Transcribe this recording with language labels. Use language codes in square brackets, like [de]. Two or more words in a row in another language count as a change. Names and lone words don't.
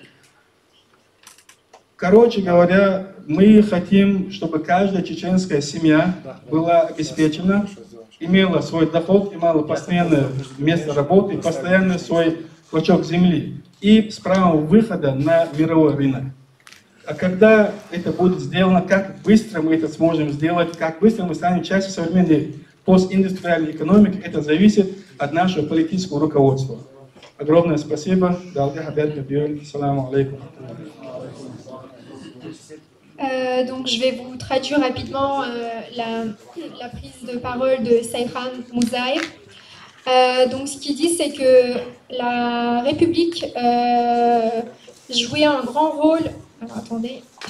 [ru] Короче говоря, мы хотим, чтобы каждая чеченская семья была обеспечена, имела свой доход, имела постоянное место работы, постоянный свой клочок земли и с правом выхода на мировой рынок. А когда это будет сделано, как быстро мы это сможем сделать, как быстро мы станем частью современной постиндустриальной экономики, это зависит от нашего политического руководства. Огромное спасибо. [ar] السلام عليكم. [fr] Donc je vais vous traduire rapidement la prise de parole de Seyhan Mouzaïr. Donc ce qu'il dit, c'est que la République jouait un grand rôle.